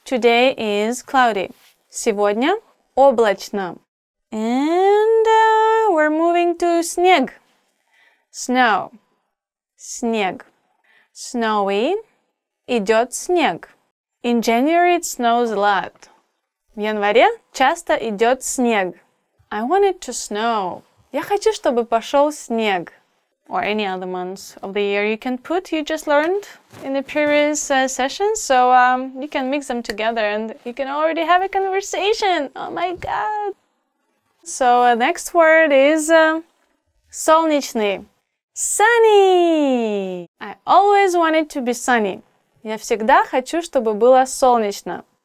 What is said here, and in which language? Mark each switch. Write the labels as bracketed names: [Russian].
[English] Today is cloudy. [Russian] Сегодня облачно. [English] And we're moving to снег. Snow. Снег. Snowy. [Russian] Идет снег. [English] In January it snows a lot. [Russian] В январе часто идет снег. [English] I want it to snow. [Russian] Я хочу, чтобы пошел снег. [English] Or any other months of the year you can put, you just learned in the previous sessions. So you can mix them together and you can already have a conversation. Oh my god. So next word is солнечный. Sunny. I always want it to be sunny. [Russian] Я всегда хочу, чтобы было солнечно.